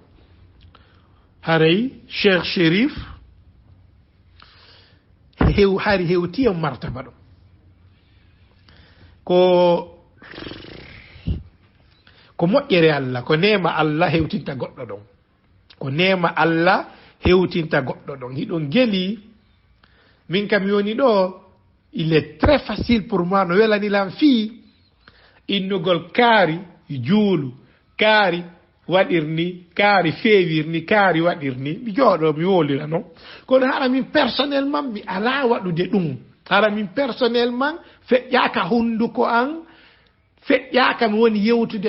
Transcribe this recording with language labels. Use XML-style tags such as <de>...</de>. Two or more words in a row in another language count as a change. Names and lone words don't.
<ff>Haray Cheikh Chérif hari hewti o martaba ɗo ko moƴƴere Allah ko nema Allah hewtinta goɗɗo ɗon ko nema Allah hewtinta goɗɗo ɗon hiɗon geli min kam yoni ɗo</ff> <fr>il est très facile pour moi</fr> <ff>no welanilam fii innugol kaari juulu kaari waɗirni kaari feewirni kaari waɗirni mi jooɗo mi wolira noon kono hara min personnellement mi ala waɗude ɗum hara min personnellement feƴƴaka hunduko an feƴƴaka mi woni yewtude</ff>